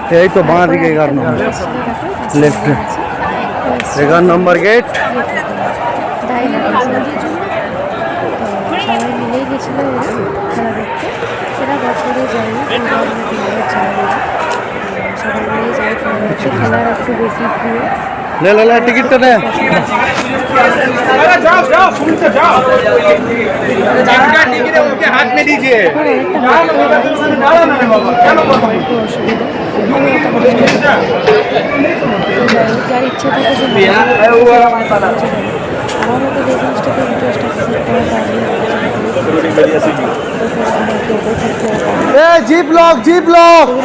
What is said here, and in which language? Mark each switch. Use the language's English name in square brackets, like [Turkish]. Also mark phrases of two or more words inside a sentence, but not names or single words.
[Bangla] এই তো বাঁ দিকে 11 নম্বর লেফট 11 নম্বর গেট। সবাই মিলেই গেছিলো এরা খেলা দেখতে। এরা বছরে যায়নি, সবাই মিলেই যায় খেলা দেখতে। খেলার একটু বেশি প্রিয়। [Hindi] ले ले ले टिकट तो ले हाथ में दीजिए। [Bangla] যার ইচ্ছে থাকে সে আমার মতো যে জিনিসটাতে ইন্টারেস্ট আছে [Hindi] जी ब्लॉक